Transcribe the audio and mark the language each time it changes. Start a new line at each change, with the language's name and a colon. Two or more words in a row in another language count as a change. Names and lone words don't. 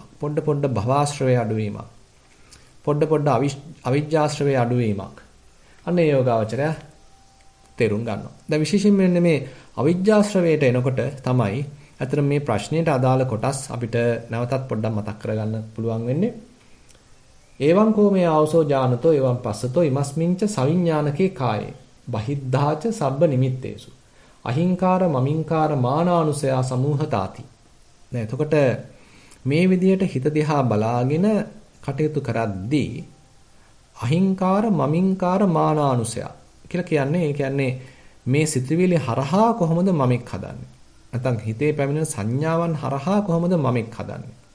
Sinhala: පොඩ භවආශ්‍රවයේ අඩුවීමක්. පොඩ අවිජ්ජාශ්‍රවයේ අඩුවීමක්. අන්න ඒ යෝගාවචරය තේරුම් ගන්නවා. දැන් විශේෂයෙන් මේ අවිජ්ජාශ්‍රවයට එනකොට තමයි අතන මේ ප්‍රශ්නයට අදාළ කොටස් අපිට නැවතත් පොඩ්ඩක් මතක් කරගන්න පුළුවන් වෙන්නේ.
Pali: එවං කෝ මේ ආවසෝ ඥානතෝ එවං පස්සතෝ ඉමස්මින්ච සවිඥානකේ කායේ බහිද්ධාච සබ්බ නිමිත්තේසු අහිංකාර මමින්කාර මානානුසය සමූහතාති.
Sinhala: දැන් එතකොට මේ විදියට හිත දිහා බලාගෙන කටයුතු කරද්දී
Pali: අහිංකාර මමින්කාර මානානුසය
Sinhala: කියලා කියන්නේ මේ සිතුවිලි හරහා කොහොමද මමෙක් හදන්නේ? නැත්නම් හිතේ පැමිණෙන සංඥාවන් හරහා කොහොමද මමෙක් හදන්නේ?